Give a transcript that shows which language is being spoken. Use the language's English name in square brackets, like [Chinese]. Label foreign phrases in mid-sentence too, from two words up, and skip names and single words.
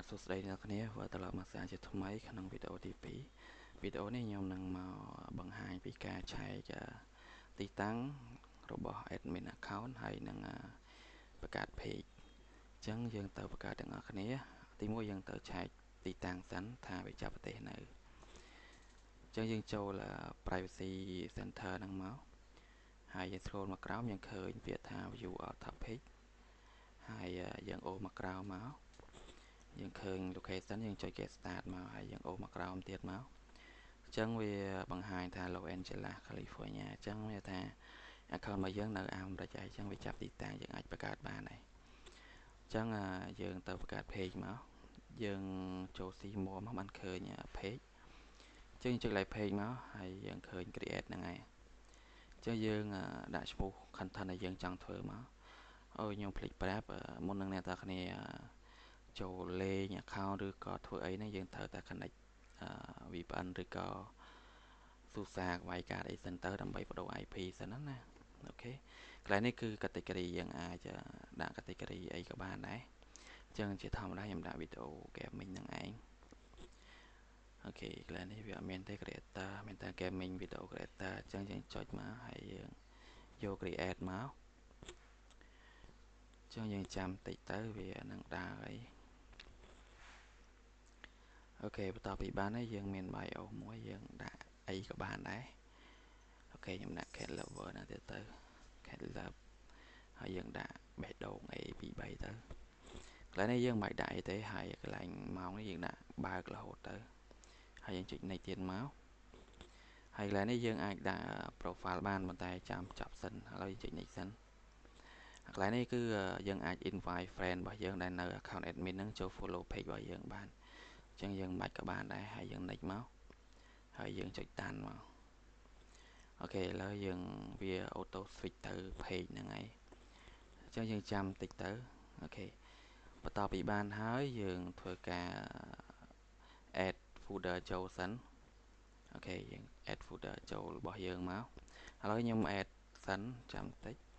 [Khmer] ស្ដីអ្នកគ្នាធ្វើត្រឡប់មកសារជាថ្មីក្នុងវីដេអូទី2វីដេអូនេះខ្ញុំនឹងមកបង្ហាញពីការឆែកទីតាំងរបស់ [English] admin account [Khmer] ហើយនឹងបង្កើត page អញ្ចឹងយើងទៅបង្កើតទាំងអស់គ្នាទី1យើងទៅឆែកទីតាំងសិនថាវាចាប់ប្រទេសនៅអញ្ចឹងយើងចូល [English] privacy center [Khmer] ហ្នឹង មកហើយយើង scroll មកក្រោមយើងឃើញពាក្យថា [English] view all topic [Khmer] ហើយយើងអូសមកក្រោមមកយើងឃើញ location យើងចុច [English] get start [Khmer] មកហើយយើងអូសមកក្រោមទៀតមកអញ្ចឹងវាបង្ហាញថា Los Angeles California អញ្ចឹងវាថា account របស់យើងនៅអាមេរិកហើយអញ្ចឹងវាចាប់ទីតាំងយើងអាចបង្កើតបានហើយអញ្ចឹងយើងទៅបង្កើត page មកយើងចូល [English] see more [Khmer] មកបានឃើញ page អ ញ្ចឹងចុច [English] like page [Khmer] មកហើយយើងឃើញ create ហ្នឹងហើយអញ្ចឹងយើងដាក់ឈ្មោះ content ដែលយើងចង់ធ្វើមកអូខ្ញុំ ភ្លេចប្រាប់មុននឹងអ្នកនរគ្នាចូលលេង account ឬក៏ធ្វើអីហ្នឹងយើងត្រូវតែ [English] connect VPN [Khmer] ឬក៏ SUSE វាយកាតអីសិនទៅដើម្បីបដូរ IP សិនណាអូខេកន្លែងនេះគឺ category យើងអាចដាក់ category អីក៏បានដែរអញ្ចឹងជាធម្មតាខ្ញុំដាក់វីដេអូ gaming ហ្នឹងឯងអូខេកន្លែងនេះវាអត់មានទេ creator មានតែ [English] gaming video creator [Khmer] អញ្ចឹងយើងចុចមកហើយយើងយក create មក អញ្ចឹងយើងចាំតិចទៅវានឹងដើរហើយអូខេបន្ទាប់ពីបានហើយយើងមាន bio មួយយើងដាក់អីក៏បានដែរអូខេខ្ញុំដាក់ [English] cat lover [Khmer] ហ្នឹងទៀតទៅ [English] cat love [Khmer] ហើយយើងដាក់បេះ ដូង A 2 3ទៅកន្លែងនេះយើងមិនបាច់ដាក់អីទេហើយកន្លែងម៉ោងនេះយើងដាក់បើករហូតទៅហើយយើងចុច next ទៀតមកហើយកន្លែងនេះយើងអាចដាក់ profile បានប៉ុន្តែចាំចាប់សិនឥឡូវយើងចុច next សិនកន្លែងនេះគឺយើងអាច [English] invite friend [Khmer] របស់យើងដែលនៅ [English] account admin [Khmer] ហ្នឹងចូល [English] follow page [Khmer] របស់យើងបានអញ្ចឹងយើងមិនបាច់ក៏បានដែរហើយយើង next មកហើយយើងចុច done មកអូខេឥឡូវយើងវា [English] auto switch [Khmer] ទៅ page ហ្នឹងហើយអញ្ចឹងយើងចាំតិចទៅអូខេបន្ទាប់ពីបានហើយយើងធ្វើការ [English] add folder [Khmer] ចូលសិនអូខេយើង [English] add folder [Khmer] ចូលរបស់យើងមកឥឡូវខ្ញុំ add សិនចាំតិច